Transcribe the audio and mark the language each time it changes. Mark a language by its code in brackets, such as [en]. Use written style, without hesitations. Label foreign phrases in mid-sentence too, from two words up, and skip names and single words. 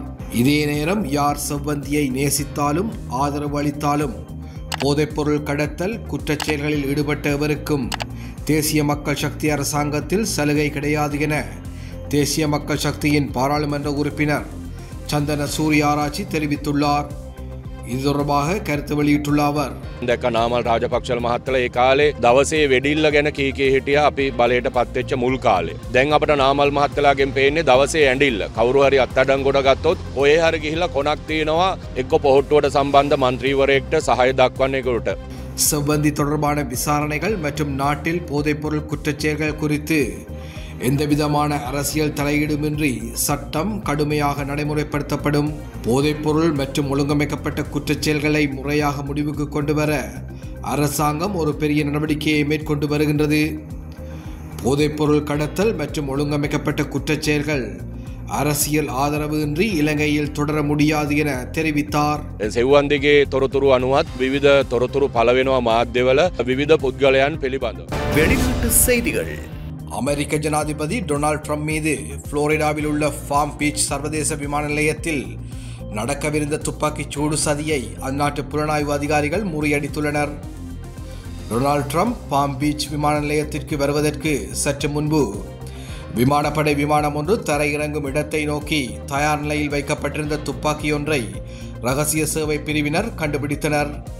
[ta] இதே நேரம் யார் செவ்வந்தியை நேசித்தாலும் ஆதரவு அளித்தாலும் போதைப்பொருள் கடத்தல் குற்றச் செயல்களில் ஈடுபட்ட எவருக்கும் தேசிய மக்கள் சக்தி அரசாங்கத்தில் சலுகை கிடையாது என தேசிய மக்கள் சக்தியின் பாராளுமன்ற உறுப்பினர் சந்தன சூரியாராச்சி தெரிவித்துள்ளார். இது தொடர்பாக கருத்து வெளியிட்டுள்ள அவர், [si] දැක්ක නාමල් රාජපක්ෂල මහත්තයලා ඒ කාලේ දවසේ වෙඩිල්ල ගැන කී හිටියා අපි බලයට පත් වෙච්ච මුල් කාලේ. දැන් අපිට නාමල් මහත්තයලාගෙන් පේන්නේ දවසේ ඇඬිල්ල. කවුරු හරි අත්අඩංගුවට ගත්තොත් ඔය හරි ගිහිල්ලා කොනක් තියනවා එක්ක පොහොට්ටුවට සම්බන්ධ മന്ത്രിවරයෙක්ට සහාය දක්වන්න ඒකට. [ta] செவ்வந்தி தொடர்பான விசாரணைகள் மற்றும் நாட்டில் போதைப்பொருள் குற்றச்செயல்கள் குறித்து எந்தவிதமான அரசியல் தலையீடுமின்றி சட்டம் கடுமையாக நடைமுறைப்படுத்தப்படும். போதைப்பொருள் மற்றும் ஒழுங்கமைக்கப்பட்ட குற்றச்செயல்களை முறையாக முடிவுக்கு கொண்டு வர அரசாங்கம் ஒரு பெரிய நடவடிக்கையை மேற்கொண்டு வருகின்றது. போதைப்பொருள் கடத்தல் மற்றும் ஒழுங்கமைக்கப்பட்ட குற்றச்செயல்கள் அரசியல் ஆதரவு இன்றி இலங்கையில் தொடர முடியாது என தெரிவித்தார். [si] සෙව්වන්දිගේ තොරතුරු අනුවත් විවිධ තොරතුරු පළ වෙනවා මාධ්‍යවල විවිධ පුද්ගලයන් පිළිබඳව. [ta] வெளிநாட்டு செய்திகள். அமெரிக்க ஜனாதிபதி டொனால்ட் ட்ரம்ப் மீது புளோரிடாவில் உள்ள ஃபார்ம் பீச் சர்வதேச விமான நிலையத்தில் நடக்கவிருந்த துப்பாக்கிச் சூடு சதியை அந்நாட்டு புலனாய்வு அதிகாரிகள் முறியடித்துள்ளனர். டொனால்ட் ட்ரம்ப் ஃபார்ம் பீச் விமான நிலையத்திற்கு வருவதற்கு சற்று முன்பு விமானப்படை விமானம் ஒன்று தரையிறங்கும் இடத்தை நோக்கி தயார் நிலையில் வைக்கப்பட்டிருந்த துப்பாக்கி ஒன்றை ரகசிய சேவை பிரிவினர் கண்டுபிடித்தனர்.